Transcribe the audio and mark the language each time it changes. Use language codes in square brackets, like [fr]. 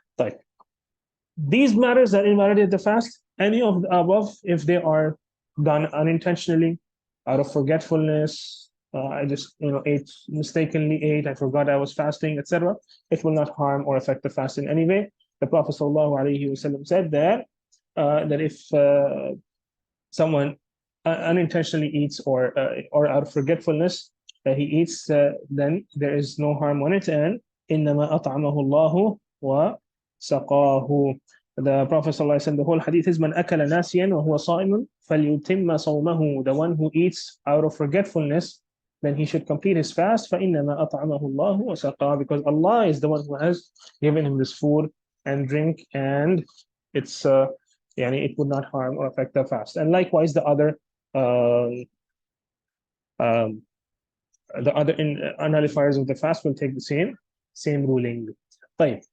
[en] But these matters that invalidate the fast, any of the above, if they are done unintentionally, out of forgetfulness, I just mistakenly ate, I forgot I was fasting, etc., it will not harm or affect the fast in any way. The Prophet ﷺ said that if someone unintentionally eats or out of forgetfulness he eats, then there is no harm on it. [ar] And إِنَّمَا أَطْعَمَهُ اللَّهُ وَسَقَاهُ. [en] The Prophet ﷺ, the whole hadith is, [ar] مَنْ أَكَلَ نَاسِيًا وَهُوَ صَائِمٌ فَلْيُتِمَّ صَوْمَهُ. [en] The one who eats out of forgetfulness, then he should complete his fast. [ar] فَإِنَّمَا أَطْعَمَهُ اللَّهُ وَسَقَاهُ. [en] Because Allah is the one who has given him this food and drink, and it's it would not harm or affect the fast. And likewise, um, um, the other nullifiers of the fast will take the same ruling. Right.